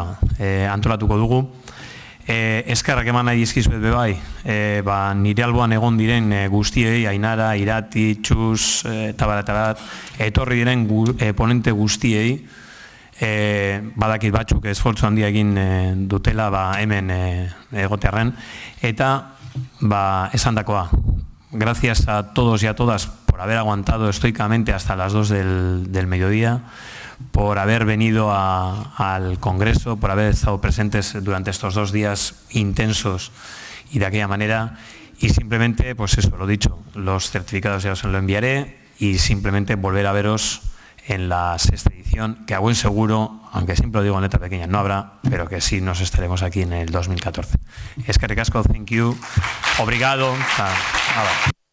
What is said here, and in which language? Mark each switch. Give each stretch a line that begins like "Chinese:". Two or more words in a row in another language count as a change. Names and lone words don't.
Basque: edizioa antolatuko dugu. Eskerrak eman nahi dizkizuet bebai, nire alboan egon diren guztiei, Ainara, Irati, Txus, tabarat, etorri diren ponente guztiei, badakit batzuk esfortzu handia egin dutela hemen egotearren, eta esandakoa.
Spanish: Gracias a todos y a todas por haber aguantado estoicamente hasta las 2 del mediodía, por haber venido al Congreso, por haber estado presentes durante estos 2 días intensos y de aquella manera. Y simplemente, pues eso, lo dicho, los certificados ya os lo enviaré y simplemente volver a veros en la 6ª edición, que a buen seguro, aunque siempre lo digo en letra pequeña, no habrá, pero que sí nos estaremos aquí en el 2014.
Basque: Eskerrik asko,
English: thank you,
Portuguese: obrigado.